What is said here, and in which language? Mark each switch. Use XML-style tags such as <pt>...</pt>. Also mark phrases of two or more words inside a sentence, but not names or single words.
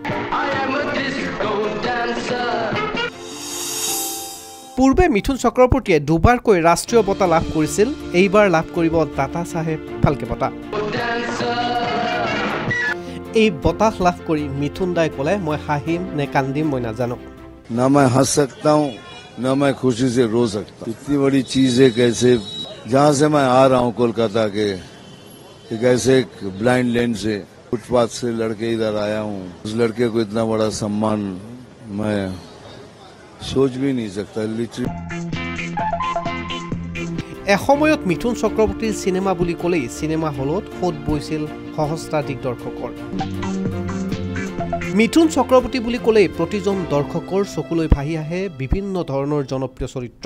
<as>পূৰ্বে মিথুন চক্ৰৱৰ্তীয়ে দুবাৰকৈ ৰাষ্ট্ৰীয় বঁটা লাভ কৰিছিল, এইবাৰ লাভ কৰিব দাদা চাহেব ফাল্কে বঁটা। এই বঁটা লাভ কৰি মিথুন দাই ক'লে, মই হাঁহিম নে কান্দিম মই নাজানো।</as> <hi>ना मैं हंस सकता हूँ ना मैं खुशी से रो सकता हूँ। इतनी बड़ी चीज है, कैसे जहाँ से मैं आ रहा हूँ कोलकाता के कैसे एक</hi> <en>blind lane</en> <hi>से फुटपाथ से लड़के इधर आया हूँ। उस लड़के को इतना बड़ा सम्मान मैं सोच भी नहीं सकता। लिटरली</hi> <as>এসময়ত মিথুন চক্ৰৱৰ্তীৰ চিনেমা বুলি ক'লেই চিনেমা হলত সোঁত বৈছিল সহস্ৰাধিক দৰ্শকৰ। মিথুন চক্ৰৱৰ্তী বুলি ক'লেই প্ৰতিজন দৰ্শকৰ চকুলৈ ভাহি আহে বিভিন্ন ধৰণৰ জনপ্ৰিয় চৰিত্ৰ।</as>